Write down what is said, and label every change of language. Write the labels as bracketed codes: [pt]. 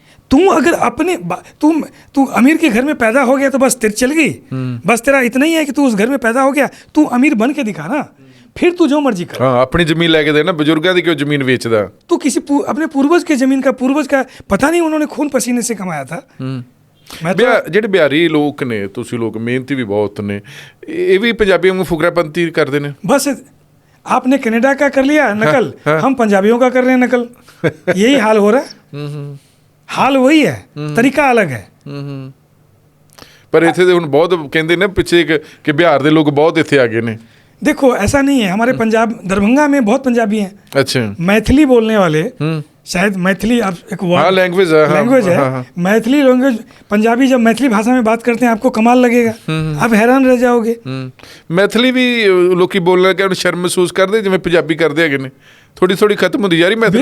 [hi] तू अगर अपने तू अमीर के घर में पैदा हो गया तो बस तेरी चल गई, बस तेरा इतना ही है कि तू उस घर में पैदा हो गया, तू अमीर बन के दिखा ना, फिर तू जो मर्जी कर। [pa] हाँ, अपनी जमीन लेके देना, बुजुर्गों की क्यों जमीन बेचदा? [hi] तू किसी अपने पूर्वज के जमीन का, पूर्वज का पता नहीं उन्होंने खून पसीने से कमाया था। [pa] ਜਿਹੜੇ ਬਿਹਾਰੀ ਲੋਕ ਨੇ, ਤੁਸੀਂ ਲੋਕ ਮਿਹਨਤੀ ਵੀ ਬਹੁਤ ਨੇ, ਇਹ ਵੀ ਪੰਜਾਬੀਆਂ ਨੂੰ ਫੁਕਰਾਪੰਤੀ ਕਰਦੇ ਨੇ। [hi] बस आपने कनाडा का कर लिया नकल, हम पंजाबियों का कर रहे हैं नकल। यही हाल हो रहा है। हाल वही है, तरीका अलग है। पर इतने [pa] ਹੁਣ बहुत ਕਹਿੰਦੇ ਨੇ ਪਿੱਛੇ ਕਿ ਬਿਹਾਰ ਦੇ ਲੋਕ बहुत ਇੱਥੇ ਆ ਗਏ ਨੇ। [hi] देखो ऐसा नहीं है, हमारे पंजाब, दरभंगा में बहुत पंजाबी हैं। अच्छा, मैथिली बोलने वाले, शायद मैथिली अब एक लैंग्वेज है। मैथिली लैंग्वेज, पंजाबी जब मैथिली भाषा में बात करते हैं आपको कमाल लगेगा, आप हैरान रह जाओगे। मैथिली भी लोग बोलने लगे शर्म महसूस करते जिवें पंजाबी करते हैं ने, थोड़ी थोड़ी खत्म होती जा रही मैथिली।